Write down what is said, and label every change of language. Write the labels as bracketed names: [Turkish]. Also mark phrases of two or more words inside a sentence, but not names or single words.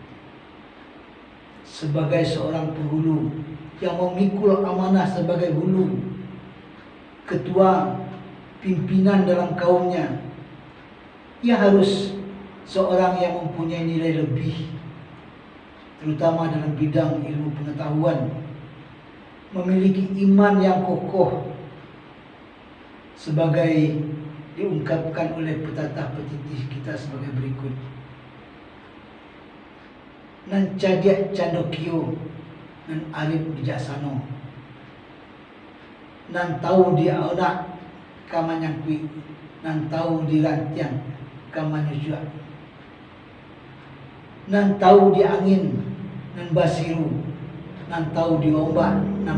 [Indonesian] Sebagai seorang penghulu yang memikul amanah sebagai hulu, ketua, pimpinan dalam kaumnya, ia harus seorang yang mempunyai nilai lebih, terutama dalam bidang ilmu pengetahuan, memiliki iman yang kokoh, sebagai diungkapkan oleh petatah petitih kita sebagai berikut. [Minangkabau] Nan cadiak candokio, nan arif bijaksana, nan tahu dia onak kamanyangkui, nan tahu di rantian kamanyusua, nan tahu di angin, nan basiru, nan tahu di ombak, nan